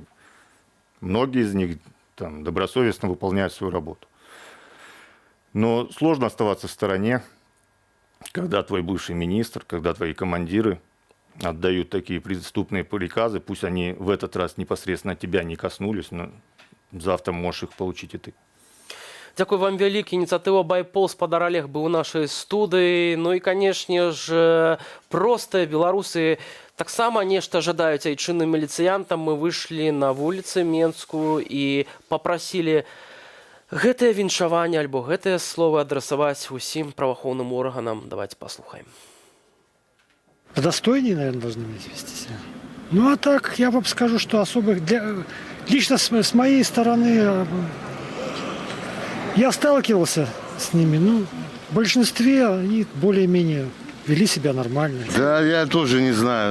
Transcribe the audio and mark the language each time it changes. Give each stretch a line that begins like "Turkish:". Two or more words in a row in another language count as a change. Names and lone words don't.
Russian: Многие из них там добросовестно выполняют свою работу. Но сложно оставаться в стороне, когда твой бывший министр, когда твои командиры отдают такие преступные приказы, пусть они в этот раз непосредственно тебя не коснулись, но завтра можешь их получить и ты.
Belarusian: Дзякуй вам вялікі. Ініцыятыва «Байпол» спадар Олег быў у нашай студыі. Ну і, канешне ж, простыя беларусы таксама нешта жадаюць айчынным міліцыянтам. Мы выйшлі на вуліцы Менскую і папрасілі гэтае віншаванне альбо гэтыя словы адрасаваць усім праваахоўным органам. Давайте послухаем.
Russian: Достойнее, наверное, должны вести себя. Ну а так, я вам скажу, что особых... Лично с моей стороны... Я сталкивался с ними, ну, в большинстве они более-менее вели себя нормально. Да, я тоже не знаю.